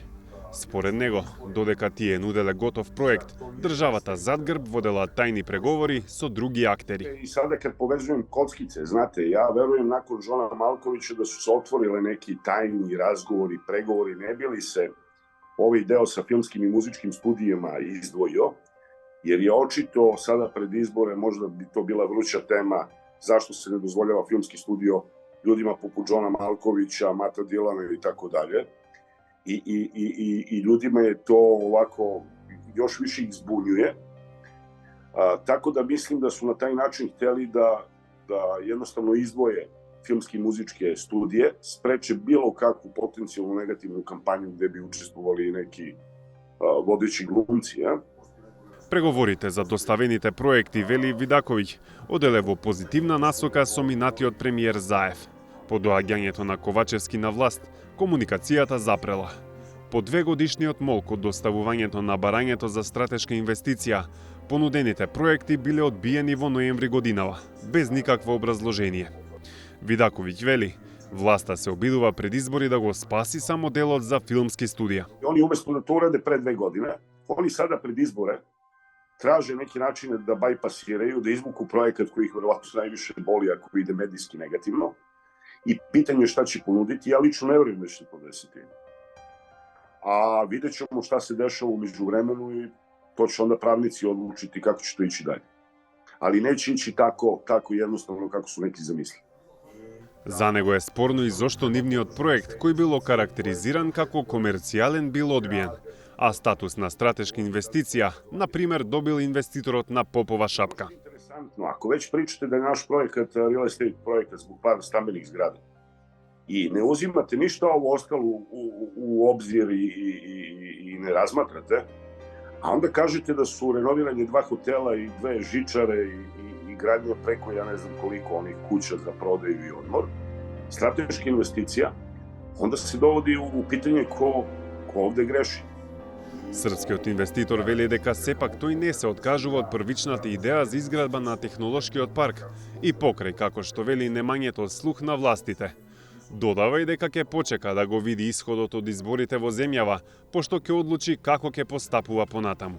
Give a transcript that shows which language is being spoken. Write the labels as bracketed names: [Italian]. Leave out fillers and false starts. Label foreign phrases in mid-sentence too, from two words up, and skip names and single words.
[Macedonian] Според него, додека тие нуделе готов проект, државата зад грб водела тајни преговори со други актери. [Serbian] И сада кад повезувам коцкице, знате, ја верувам након Жона Малковиќа да су се отвориле неки тајни разговори, преговори, не били се овој дел со филмским и музичким студијама издвојо, jer je očito sada pred izbore, možda bi to bila vruća tema, zašto se ne dozvoljava filmski studio ljudima poput Johna Malkovića, Mata Dilana i tako dalje. I ljudima je to ovako još više ih zbunjuje. Tako da mislim da su na taj način hteli da jednostavno izdvoje filmske i muzičke studije, spreče bilo kakvu potencijalnu negativnu kampanju gde bi učestvovali neki vodeći glumci. Ja? [Macedonian] Преговорите за доставените проекти, вели Видаковиќ, оделе во позитивна насока со минатиот премиер Заев. По доаѓањето на Ковачевски на власт, комуникацијата запрела. По 2 годишниот молк од доставувањето на барањето за стратешка инвестиција, понудените проекти биле одбиени во ноември годинава, без никакво образложение. Видаковиќ вели, власта се обидува пред избори да го спаси само делот за филмски студија. [Serbian] Они уместо да то ураде пред 2 години, они сада пред изборе traže neki načine da bajpasiraju, da izvuku projekat koji ih verovatno najviše boli ako ide medijski negativno. I pitanje je šta će ponuditi. Ja lično ne vjerujem da će se to desiti. A vidjet ćemo šta se dešava u međuvremenu i to će onda pravnici odlučiti kako će to ići dalje. Ali neće ići tako jednostavno kako su neki zamislili. [Macedonian] За него е спорно и зошто нивниот проект, кој бил окарактеризиран како комерцијален, бил одбиен, а статус на стратешка инвестиција, например, добил инвеститорот на Попова шапка. [Serbian] Interesantno, ako već pričate da je naš projekat [English] real estate [Serbian] projekat zbog par stambenih zgrada i ne uzimate ništa ovo ostalo u obzir i ne razmatrate, a onda kažete da su renoviranje 2 hotela i 2 žičare i gradnja preko, ja ne znam koliko, onih kuća za prodaju i odmor, strateška investicija, onda se dovodi u pitanje ko ovde greši. [Macedonian] Српскиот инвеститор вели дека сепак тој не се откажува од првичната идеја за изградба на технолошкиот парк и покрај како што вели немањето слух на властите. Додава и дека ќе почека да го види исходот од изборите во земјава, пошто ќе одлучи како ќе постапува понатаму.